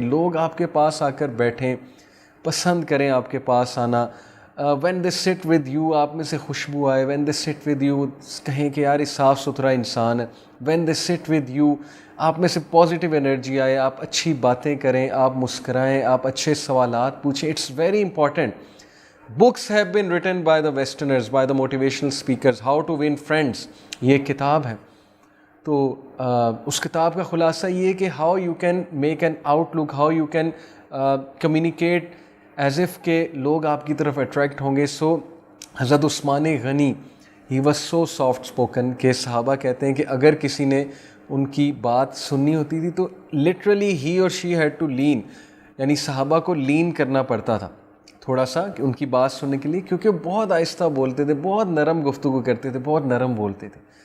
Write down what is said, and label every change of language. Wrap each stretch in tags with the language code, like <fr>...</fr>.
<ur>لوگ آپ کے پاس آ کر بیٹھیں, پسند کریں آپ کے پاس آنا.</ur> <en>when they sit with you,</en> <ur>آپ میں سے خوشبو آئے. When they sit with you, کہیں کہ یار یہ صاف ستھرا انسان ہے.</ur> <en>when they sit with you,</en> <ur>آپ میں سے پازیٹیو انرجی آئے, آپ اچھی باتیں کریں, آپ مسکرائیں, آپ اچھے سوالات پوچھیں.</ur> <en>It's very important. Books have been written by the Westerners, by the motivational speakers, How to Win Friends.</en> <ur>یہ ایک کتاب ہے. تو اس کتاب کا خلاصہ یہ ہے کہ</ur> <en>how you can make an outlook, how you can communicate as if</en> <ur>کہ لوگ آپ کی طرف اٹریکٹ ہوں گے. سو حضرت عثمان غنی</ur> <en>he was so soft spoken</en> <ur>کہ صحابہ کہتے ہیں کہ اگر کسی نے ان کی بات سننی ہوتی تھی تو</ur> <en>literally he or she had to lean,</en> <ur>یعنی صحابہ کو لین کرنا پڑتا تھا تھوڑا سا کہ ان کی بات سننے کے لیے, کیونکہ بہت آہستہ بولتے تھے, بہت نرم گفتگو کرتے تھے, بہت نرم بولتے تھے.</ur>